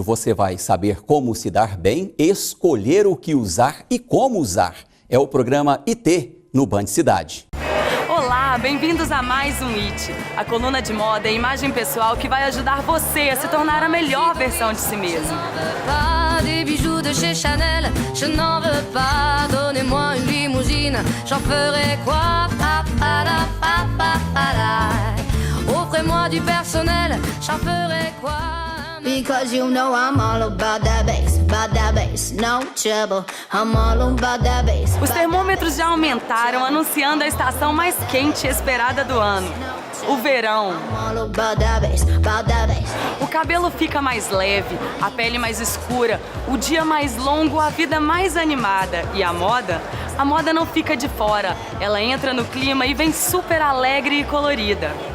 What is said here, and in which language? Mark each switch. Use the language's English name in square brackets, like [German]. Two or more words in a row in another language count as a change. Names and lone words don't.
[Portuguese] Você vai saber como se dar bem, escolher o que usar e como usar. É o programa IT no Band Cidade. Olá, bem-vindos a mais um IT. A coluna de moda é a imagem pessoal que vai ajudar você a se tornar a melhor versão de si mesmo. [French] Des bijoux de chez Chanel, je n'en veux pas. Donnez-moi une limousine, j'en ferai quoi? Offrez-moi du personnel, j'en ferai quoi? [English] Because you know I'm all about that bass, no trouble. I'm all about that bass. [Portuguese] Os termômetros já aumentaram, anunciando a estação mais quente e esperada do ano, o verão. O cabelo fica mais leve, a pele mais escura, o dia mais longo, a vida mais animada. E a moda? A moda não fica de fora, ela entra no clima e vem super alegre e colorida.